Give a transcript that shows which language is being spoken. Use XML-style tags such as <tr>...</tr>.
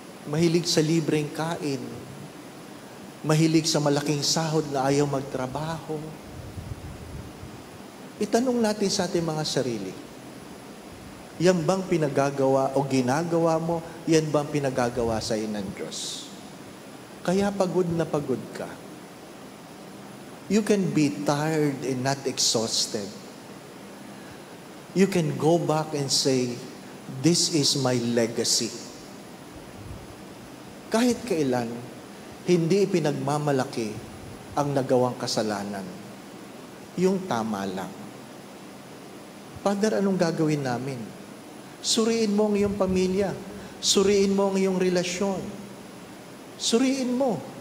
<tl>Mahilig sa libreng kain. Mahilig sa malaking sahod na ayaw magtrabaho. Itanong natin sa ating mga sarili, yan bang pinagagawa o ginagawa mo, yan bang pinagagawa sa iyo ng Diyos? Kaya pagod na pagod ka.</tl> <en>You can be tired and not exhausted. You can go back and say, this is my legacy.</en> <tl>Kahit kailan, hindi pinagmamalaki ang nagawang kasalanan. Yung tama lang. Father, anong gagawin namin? Suriin mo ang iyong pamilya. Suriin mo ang iyong relasyon. Suriin mo.</tl>